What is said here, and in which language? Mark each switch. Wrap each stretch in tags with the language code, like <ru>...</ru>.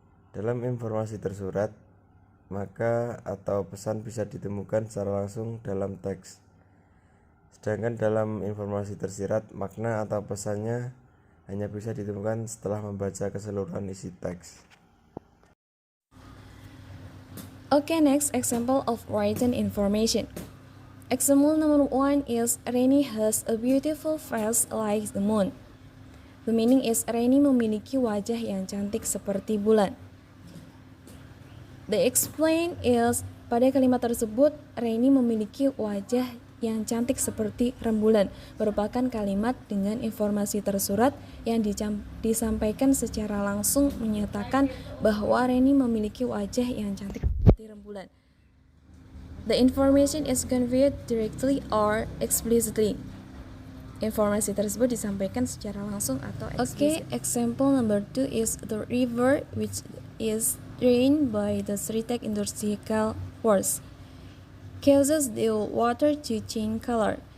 <id>Dalam informasi tersurat, maka atau pesan bisa ditemukan secara langsung dalam teks. Sedangkan dalam informasi tersirat, makna atau pesannya hanya bisa ditemukan setelah membaca keseluruhan isi teks.</id> <en>Okay, next example of written information. Example number 1 is Rainy has a beautiful face like the moon. The meaning is</en> <id>Rainy memiliki wajah yang cantik seperti bulan.</id> <en>The explain is</en> <id>pada kalimat tersebut Rainy memiliki wajah yang cantik seperti rembulan merupakan kalimat dengan informasi tersurat yang disampaikan secara langsung menyatakan bahwa Rainy memiliki wajah yang cantik seperti rembulan.</id> <en>The information is conveyed directly or explicitly.</en> <id>Informasi tersebut disampaikan secara langsung atau eksplisit.</id> <en>Okay, example number 2 is the river which is drained by the Sritek Industrial Force causes the water to change color.</en>